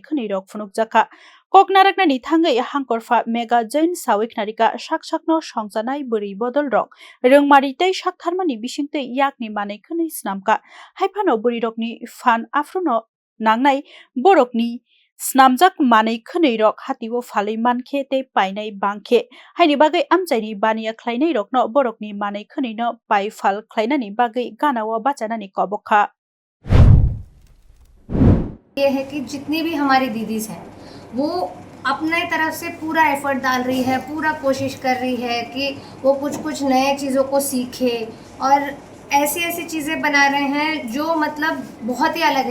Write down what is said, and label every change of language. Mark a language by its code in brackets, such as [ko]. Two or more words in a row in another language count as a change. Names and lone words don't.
[trp] khwnirok phunukjakha koknaraknani thangai hangkorfa [en] mega join [trp] sawikhnarika saksakno songjanai bwri bodolrok rungmari tei saktharmani bisingtui yakni manui khwnui snamka haifano bwrirokni fan afrono nangnai borokni snamjak manui khwnuirok hatiwo falui mankhe tei painai bangkhe haini bagai amchaini bania khlainai rokno borokni manui khwnuino pai fal khlainani bagai ganao bachanani kobokha [hi] ये है कि जितनी भी हमारी दीदीज हैं वो अपने तरफ से पूरा एफर्ट डाल रही है, पूरा कोशिश कर रही है कि वो कुछ नए चीज़ों को सीखे और ऐसी ऐसी चीज़ें बना रहे हैं जो मतलब बहुत ही अलग है।